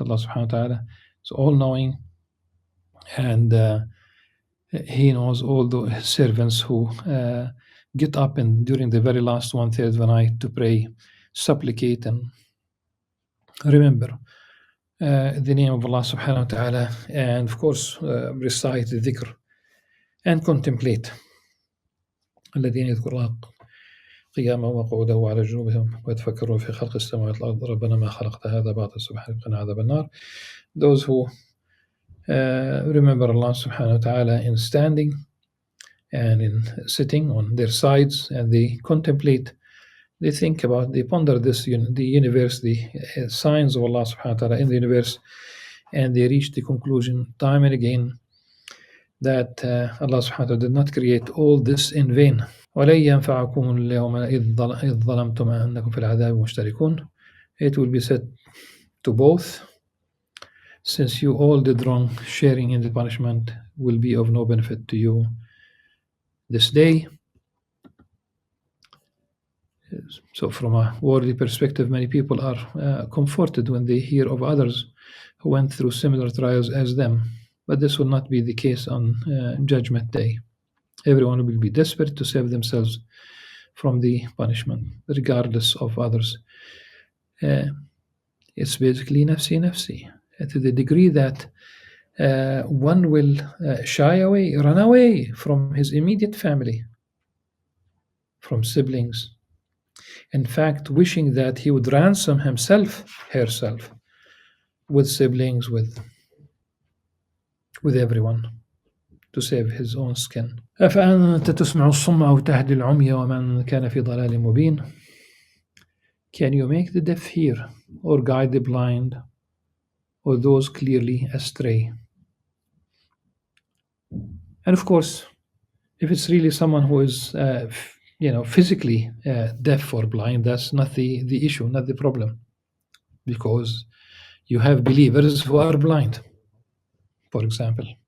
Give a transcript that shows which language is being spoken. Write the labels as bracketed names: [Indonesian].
[English] Allah subhanahu wa ta'ala is all-knowing, and He knows all the servants who get up and during the very last 1/3 of the night to pray, supplicate, and remember the name of Allah subhanahu wa ta'ala, and of course recite the dhikr and contemplate. [Arabic] الذين يذكرون قياما وقعودا وعلى جنوبهم ويتفكرون في خلق السماوات والأرض ربنا ما خلقت هذا باطلا سبحانك وقنا عذاب النار. [English] Those who remember Allah subhanahu wa ta'ala in standing and in sitting on their sides, and they contemplate, they think about, they ponder this, the universe, the signs of Allah subhanahu wa ta'ala in the universe, and they reach the conclusion time and again that Allah subhanahu wa ta'ala did not create all this in vain. [Arabic] ولن ينفعكم اليوم إذ ظلمتم أنكم في العذاب مشتركون. [English] It will be said to both, since you all did wrong, sharing in the punishment will be of no benefit to you this day. So from a worldly perspective, many people are comforted when they hear of others who went through similar trials as them. But this will not be the case on Judgment Day. Everyone will be desperate to save themselves from the punishment, regardless of others. It's basically [Arabic] nafsi nafsi, [English] to the degree that one will shy away, run away from his immediate family, from siblings. In fact, wishing that he would ransom himself, herself, with siblings, with everyone, to save his own skin. [Arabic] أفأنت تسمع الصم أو تهدي العمي ومن كان في ضلال مبين. [English] Can you make the deaf hear, or guide the blind, or those clearly astray? And of course, if it's really someone who is physically deaf or blind, that's not the issue, not the problem, because you have believers who are blind, for example.